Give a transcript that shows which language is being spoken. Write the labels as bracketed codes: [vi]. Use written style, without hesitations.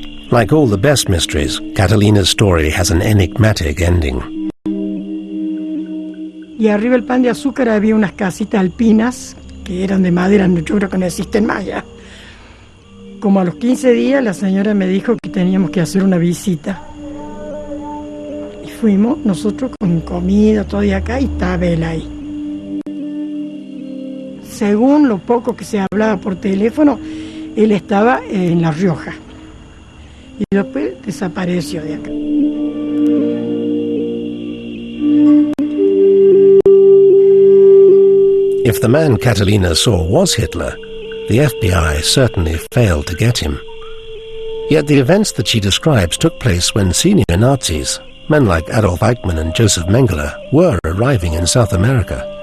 [en] Like all the best mysteries, Catalina's story has an enigmatic ending. [es] Y arriba del pan de azúcar había unas casitas alpinas que eran de madera, yo creo que no existen más ya. Como a los 15 días la señora me dijo que teníamos que hacer una visita. Y fuimos nosotros con comida todavía acá y estaba él ahí. Según lo poco que se hablaba por teléfono, él estaba en La Rioja. Y después desapareció de acá. [en] If the man Catalina saw was Hitler, the FBI certainly failed to get him. Yet the events that she describes took place when senior Nazis, men like Adolf Eichmann and Joseph Mengele, were arriving in South America.